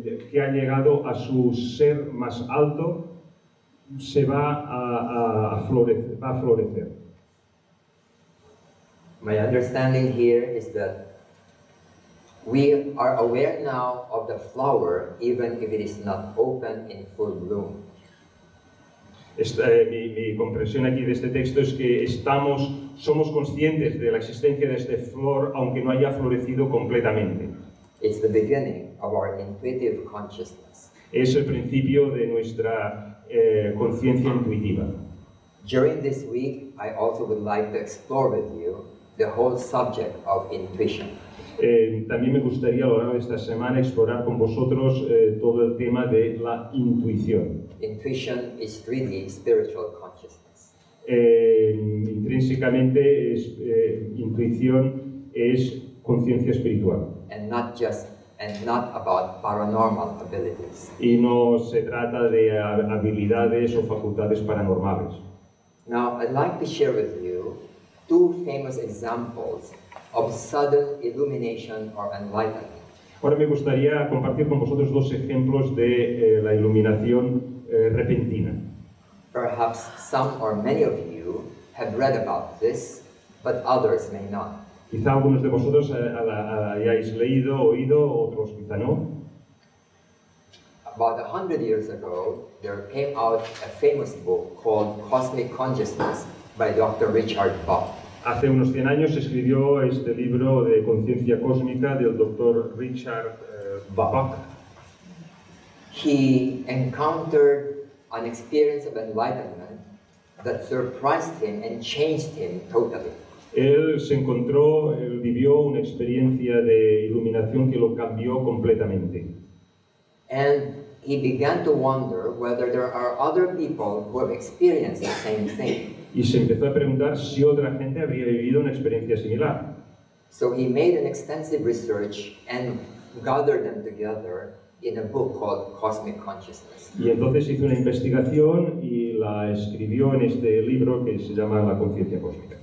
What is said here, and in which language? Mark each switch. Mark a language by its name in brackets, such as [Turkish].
[Spanish] que ha llegado a su ser más alto, se va a florecer. [English] My understanding here is that we are aware now of the flower even if it is not open in full bloom. [Spanish] Mi comprensión aquí de este texto es que somos conscientes de la existencia de esta flor aunque no haya florecido completamente. [English] It's the beginning of our intuitive consciousness. [Spanish] Es el principio de nuestra conciencia intuitiva. [English] During this week, I also would like to explore with you the whole subject of intuition. [Spanish] También me gustaría a lo largo de esta semana explorar con vosotros todo el tema de la intuición. [English] Intuition is really spiritual consciousness. [Spanish] Intrínsecamente intuición es conciencia espiritual. [English] And not about paranormal abilities. [Spanish] Y no se trata de habilidades o facultades paranormales. [English] Now, I'd like to share with you two famous examples of sudden illumination or enlightenment. [Spanish] Ahora me gustaría compartir con vosotros dos ejemplos de la iluminación repentina. [English] Perhaps some or many of you have read about this, but others may not. [Spanish] Quizá algunos de vosotros hayáis leído, oído, otros quizá no. [English] About 100 years ago, there came out a famous book called Cosmic Consciousness by Dr. Richard Bach. [Spanish] Hace unos 100 años se escribió este libro de conciencia cósmica del Dr. Richard Bach. [English] He encountered an experience of enlightenment that surprised him and changed him totally. [Spanish] Él vivió una experiencia de iluminación que lo cambió completamente. [English] And he began to wonder whether there are other people who have experienced the same thing. [Spanish] Y se empezó a preguntar si otra gente habría vivido una experiencia similar. [English] So he made an extensive research and gathered them together in a book called Cosmic Consciousness. [Spanish] Y entonces hizo una investigación y la escribió en este libro que se llama La conciencia cósmica.